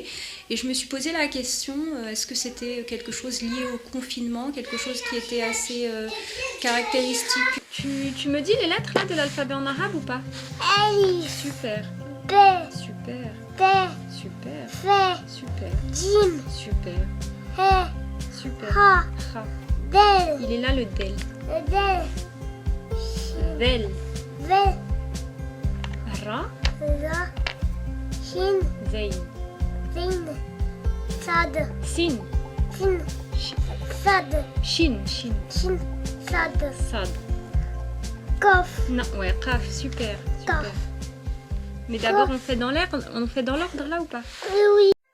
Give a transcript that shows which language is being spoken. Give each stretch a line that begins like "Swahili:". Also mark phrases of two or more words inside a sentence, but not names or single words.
French: Et je me suis posé la question, est-ce que c'était quelque chose lié au confinement, quelque chose qui était assez caractéristique. Tu me dis les lettres là de l'alphabet en arabe ou pas? Alif, Super, B, super, T, super, F, super, Jim, super, He, super. Ha, Ra. Del, Il est là le del. Del, Vel. Vel, Ra.
Arabic: راء، شين,
French: Zayn.
Arabic: زين، صاد,
French: Sin.
Arabic: سين، صاد, شين. شين. شين، صاد,
French: Sad. Kof, Non, ouais, Qaf, super, super. Qaf. Mais d'abord on fait dans l'ordre là ou pas? Oui.